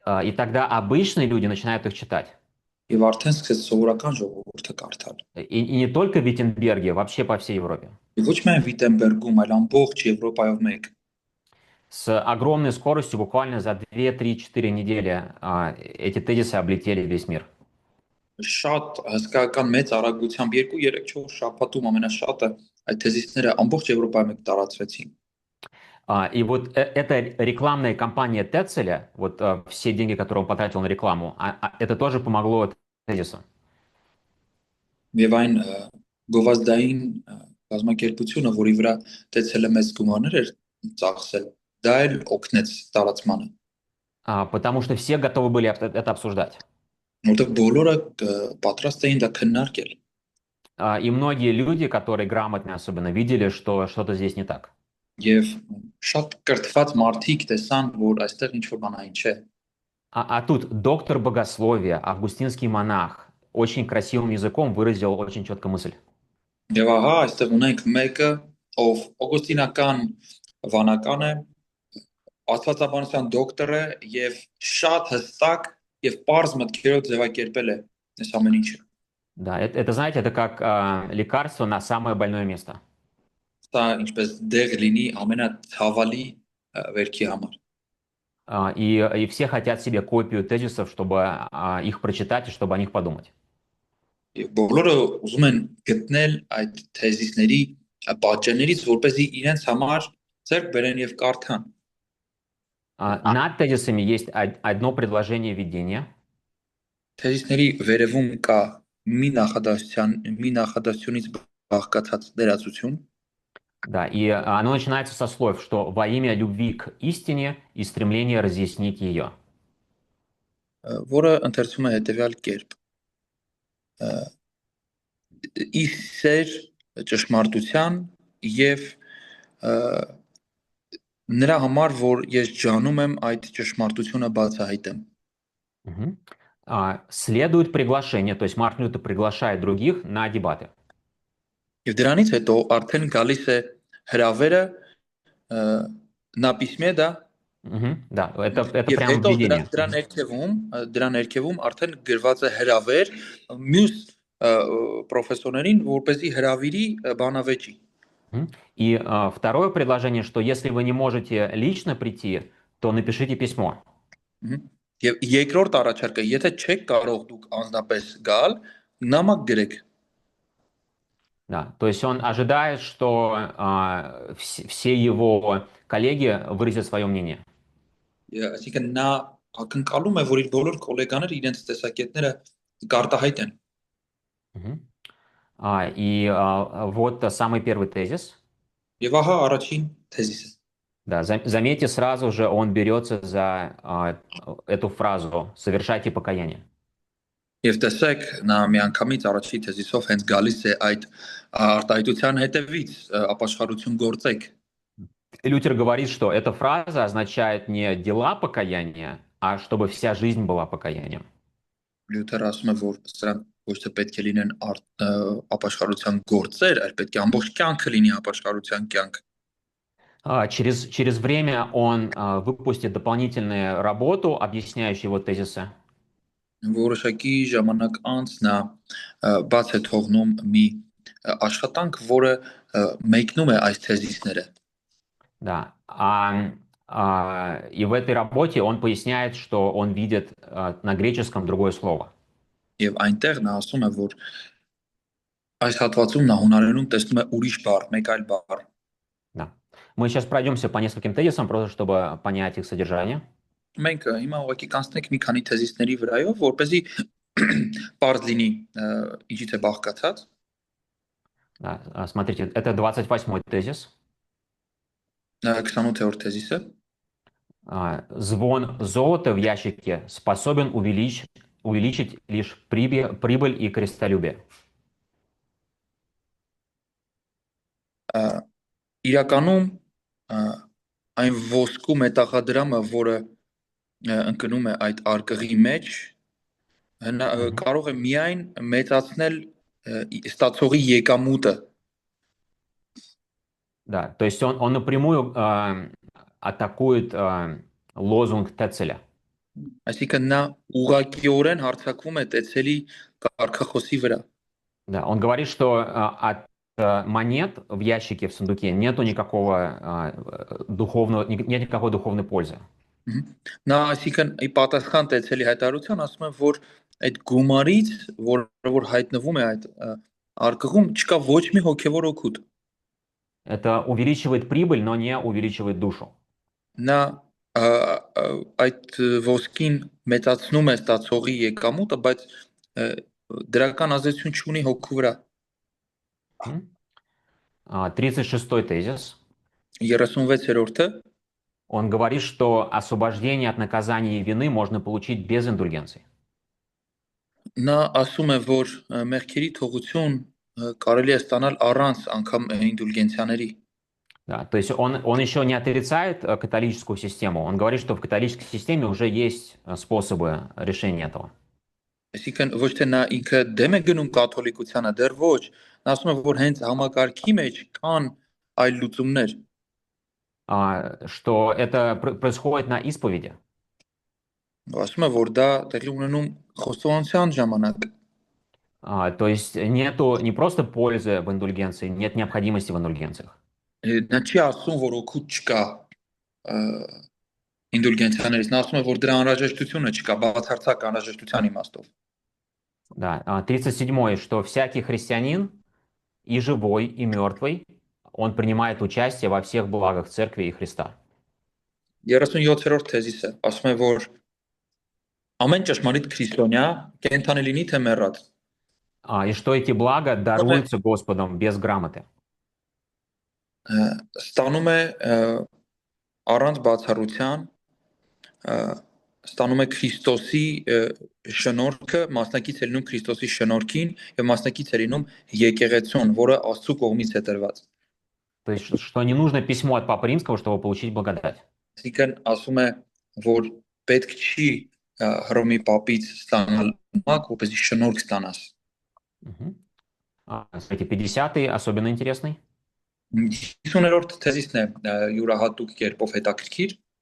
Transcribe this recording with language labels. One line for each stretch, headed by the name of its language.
Russian: И тогда обычные люди начинают их читать.
Armenian: եւ արդեն սկսեց սովորական ժողովուրդը կարդալ։
Russian: И не только в Виттенберге, вообще по всей Европе.
Armenian: Եվ ոչ միայն Վիտենբերգում, այլ ամբողջ Եվրոպայով մեկ
Russian: С огромной скоростью, буквально за 2, 3, 4 недели, эти тезисы облетели весь мир.
Armenian: շատ հսկայական մեծ արագությամբ 2-3-4 շաբաթում ամենաշատը այդ թեզիսները ամբողջ Եվրոպայում մեկ տարածվեցին։
Russian: И вот эта рекламная кампания Тецеля, вот все деньги, которые он потратил на рекламу, это тоже помогло тезису.
Armenian: Եվ այն գովազդային կազմակերպությունը, որի վրա տեցել է մեծ գումարներ էր ծախսել, դա էլ օգնեց տարածմանը,
Russian: Потому что все готовы были это обсуждать.
Armenian: որովհետև բոլորը պատրաստ էին դա քննարկել։
Russian: И многие люди, которые грамотные особенно, видели, что что-то здесь не так.
Armenian: Եվ շատ կրթված մարդիկ տեսան, որ այստեղ ինչ որ բան այն չէ։
Russian: А тут доктор богословия, августинский монах, очень красивым языком выразил очень четко мысль.
Armenian: Եվ ահա այստեղ ունենք մեկը, ով օգոստինական վանական է, աստվածաբանության դոկտոր է եւ շատ հստակ եւ པարզ մտքերով ձևակերպել է այս ամեն ինչը։
Russian: Да, это знаете, это как лекарство на самое больное место.
Armenian: Սա ինչպես դեղ լինի ամենաթավալի վերքի համար։
Russian: И все хотят себе копию тезисов, чтобы их прочитать и чтобы о них подумать.
Armenian: Եվ բոլորը ուզում են գտնել այդ թեզիսների պատճեններից, որպեսզի իրենց համար ձեռք բերեն եւ կարդան։
Russian: Над тезисами есть одно предложение введения.
Armenian: Թեզիսների վերևում կա մի նախադասությունից բաղկացած դերացություն,
Russian: Да, и оно начинается со слов, что во имя любви к истине и стремления разъяснить ее.
Armenian: որը ընթերցում է հետեւյալ կերպ. իսեր ճշմարտության եւ նրա համար, որ ես ջանում եմ այդ ճշմարտությունը բացահայտեմ։ Мгм.
Russian: Следует приглашение, то есть Мартин Лютер приглашает других на дебаты.
Armenian: Եվ դրանից հետո արդեն գալիս է հրավերը
Russian: на письме, да, Мгм. Да, это
Armenian: եւ
Russian: прям
Armenian: հետո
Russian: введение.
Armenian: դրա ներքևում արդեն գրված է հրավեր մյուս պրոֆեսորներին, որպեսզի հրավիրի բանավեճի։ Мгм.
Russian: И второе предложение, что если вы не можете лично прийти, то напишите письмо.
Armenian: Եվ երկրորդ առաջարկը, եթե չեք կարող դուք անձնապես գալ, նամակ գրեք։
Russian: Да, то есть он ожидает, что все его коллеги выразят свое мнение.
Armenian: Այսինքն նա ակնկալում է, որ իր բոլոր գոլեգաները իրենց տեսակետները կարտահայտեն։ Мгм.
Russian: И вот самый первый тезис.
Armenian: Եվ ահա առաջին թեզիսը։
Russian: Да, заметьте, сразу же он берется за эту фразу «совершайте покаяние».
Armenian: Եվ տեսեք, նա միանգամից առաջի թեզիսով հենց գալիս է այդ արտահայտության հետևից ապաշխարություն գործեք։
Russian: Лютер говорит, что эта фраза означает не дела покаяния, а чтобы вся жизнь была покаянием.
Armenian: Լյութերը ասում է, որ սրանք ոչ թե պետք է լինեն ապաշխարության գործեր, այլ պետք է ամբողջ կյանքը լինի ապաշխարության կյանք։
Russian: Через время он выпустит дополнительную работу, объясняющую его тезисы.
Armenian: Որոշակի ժամանակ անց նա բաց է թողնում մի աշխատանք, որը մեկնում է այս թեզիսները։
Russian: Да. И в этой работе он поясняет, что он видит на греческом другое слово.
Armenian: Եվ այնտեղ նա ասում է, որ այս հատվածում նա հունարենում տեսնում է ուրիշ բառ, մեկ այլ բառ։
Russian: Да. Мы сейчас пройдемся по нескольким тезисам, просто чтобы понять их содержание.
Armenian: Մենք հիմա ուղղակի կանցնենք մի քանի թեզիսների վրայով, որպեսզի բարձ լինի ինչից է բաղկացած։
Russian: Да. Смотрите, это 28-й тезис.
Armenian: 28-րդ թեզիսը։
Russian: Звон золота в ящике способен увеличить лишь прибыль и крестолюбие.
Armenian: Իրականում այն ոսկու մետաղադրամը, որը ընկնում է այդ արկղի մեջ, կարող է միայն մեծացնել ստացողի եկամուտը։
Russian: Да, то есть он напрямую атакует лозунг Тецеля.
Armenian: Այսինքն նա ուղղակիորեն հարձակվում է Տեցելի կարգախոսի վրա։
Russian: Да, он говорит, что от монет в ящике в сундуке нету никакого нет никакой духовной пользы.
Armenian: Նա այսինքն ի պատասխան Տեցելի հայտարարության ասում է, որ այդ գումարից, որը որ հայտնվում է այդ արկղում, չկա ոչ մի հոգևոր օգուտ։
Russian: Это увеличивает прибыль, но не увеличивает душу.
Armenian: Նա այդ ոսկին մեծացնում է ստացողի եկամուտը, բայց դրական ազդեցություն չունի հոգու վրա։
Russian: 36-й тезис.
Armenian: 36-րդը
Russian: Он говорит, что освобождение от наказания и вины можно получить без индульгенций.
Armenian: Նա ասում է, որ մեղքերի թողություն կարելի է ստանալ առանց անգամ ինդուլգենցիաների։
Russian: Да, то есть он еще не отрицает католическую систему, он говорит, что в католической системе уже есть способы решения этого.
Armenian: Այսինքն ոչ թե նա ինքը դեմ է գնում կաթոլիկությանը, դեռ ոչ, նա ասում է, որ հենց համակարգի մեջ կան այլ լուծումներ։
Russian: Что это происходит на исповеди.
Armenian: Ասում է, որ դա տեղի ունենում խոստովանության ժամանակ։
Russian: То есть нету не просто пользы в индульгенции, нет необходимости в индульгенциях.
Armenian: Նա չի ասում, որ օգուտ չկա ինդուլգենցիաներից, նա ասում է, որ դրա անհրաժեշտությունը չկա, բացարձակ անհրաժեշտության իմաստով։
Russian: Да, 37-й, что всякий христианин, и живой, и мертвый, он принимает участие во всех благах церкви и Христа.
Armenian: 37-րդ թեզիսը ասում է, որ ամեն ճշմարիտ քրիստոնյա կենթանի լինի թե մեռած։
Russian: И что эти блага даруются Господом без грамоты.
Armenian: Ստանում է առանց բացառության ստանում է Քրիստոսի շնորհքը, մասնակից է լինում Քրիստոսի շնորհքին եւ մասնակից է լինում եկեղեցուն, որը Աստծո կողմից է տրված։
Russian: То есть, что не нужно письмо от Папы Римского, чтобы получить благодать.
Armenian: Այսինքն ասում է, որ պետք չի Հռոմի պապից ստանալ մակ, որպեսզի շնորհք ստանաս։ Мгм.
Russian: Смотрите, 50-й особенно интересный.
Armenian: 50-րդ թեզիսն է յուրահատուկ կերպով հետաքրքիր։